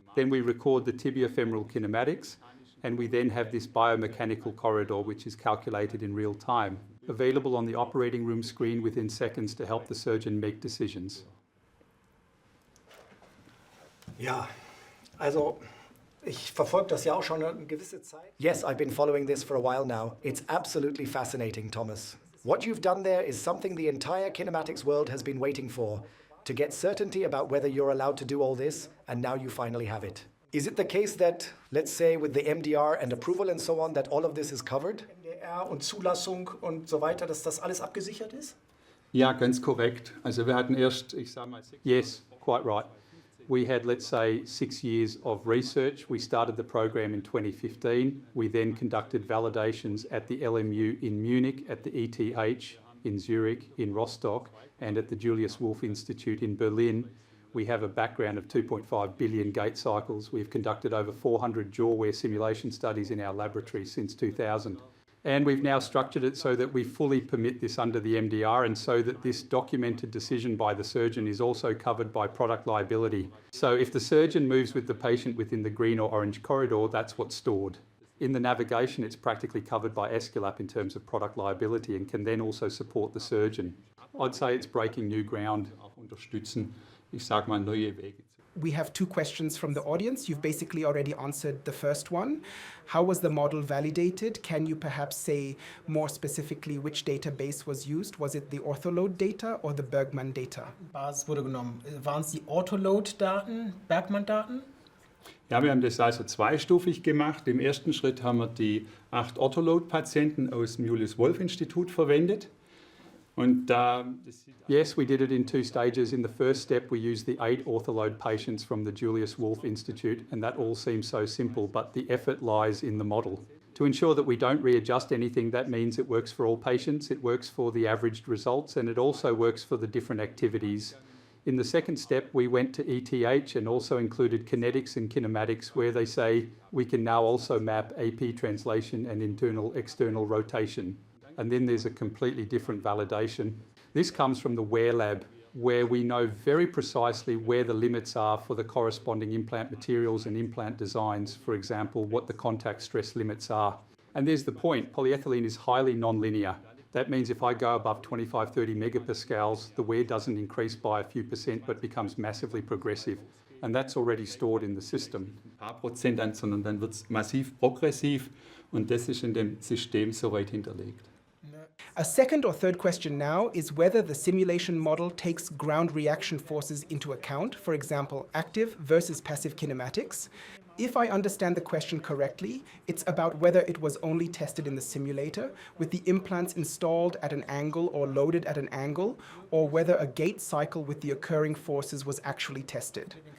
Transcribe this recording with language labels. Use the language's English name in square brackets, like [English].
[English] Then we record the tibiofemoral kinematics and we then have this biomechanical corridor which is calculated in real time, available on the operating room screen within seconds to help the surgeon make decisions. [German] Ja, also ich verfolge das ja auch schon eine gewisse Zeit. [English] Yes, I've been following this for a while now. It's absolutely fascinating, Thomas. What you've done there is something the entire kinematics world has been waiting for, to get certainty about whether you're allowed to do all this, and now you finally have it. Is it the case that, let's say, with the MDR and approval and so on, that all of this is covered? [German] MDR und Zulassung und so weiter, dass das alles abgesichert ist? Ja, ganz korrekt. Also wir hatten erst, ich sage mal, [English] Yes, quite right. We had, let's say, 6 years of research. We started the program in 2015. We then conducted validations at the LMU in Munich, at the ETH in Zurich, in Rostock, and at the Julius Wolf Institute in Berlin. We have a background of 2.5 billion gait cycles. We've conducted over 400 jaw wear simulation studies in our laboratory since 2000. And we've now structured it so that we fully permit this under the MDR and so that this documented decision by the surgeon is also covered by product liability. So if the surgeon moves with the patient within the green or orange corridor, that's what's stored. In the navigation, it's practically covered by Esculap in terms of product liability and can then also support the surgeon. I'd say it's breaking new ground. [German] auch unterstützen, ich sage mal, neue Wege. [English] We have two questions from the audience. You've basically already answered the first one. How was the model validated? Can you perhaps say more specifically which database was used? Was it the Orthoload data or the Bergmann data? [German] Basis wurde genommen. Waren es die Orthoload-Daten, Bergmann-Daten? Ja, wir haben das also zweistufig gemacht. Im ersten Schritt haben wir die 8 Orthoload-Patienten aus dem Julius-Wolf-Institut verwendet. Und [English] Yes, we did it in 2 stages. In the first step, we used the 8 orthoload patients from the Julius Wolf Institute, and that all seems so simple, but the effort lies in the model. To ensure that we don't readjust anything, that means it works for all patients, it works for the averaged results, and it also works for the different activities. In the second step, we went to ETH and also included kinetics and kinematics, where they say we can now also map AP translation and internal-external rotation. And then there's a completely different validation. This comes from the wear lab, where we know very precisely where the limits are for the corresponding implant materials and implant designs, for example, what the contact stress limits are. And there's the point, polyethylene is highly nonlinear. That means if I go above 25, 30 megapascals, the wear doesn't increase by a few percent, but becomes massively progressive. And that's already stored in the system. [German] ein paar Prozent an, sondern dann wird es massiv progressiv und das ist in dem System soweit hinterlegt. [English] A second or third question now is whether the simulation model takes ground reaction forces into account, for example, active versus passive kinematics. If I understand the question correctly, it's about whether it was only tested in the simulator, with the implants installed at an angle or loaded at an angle, or whether a gait cycle with the occurring forces was actually tested.